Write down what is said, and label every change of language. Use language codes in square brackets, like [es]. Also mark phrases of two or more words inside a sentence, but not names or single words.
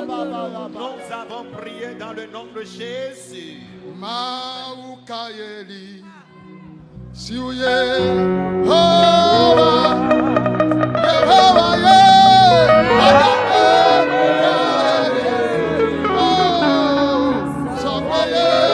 [fr] Nous avons prié dans le nom de Jésus. [ee] Mawu ka ye li. Si wo Yehowa. Yehowa ye. Oh, sɔgbɔ ye.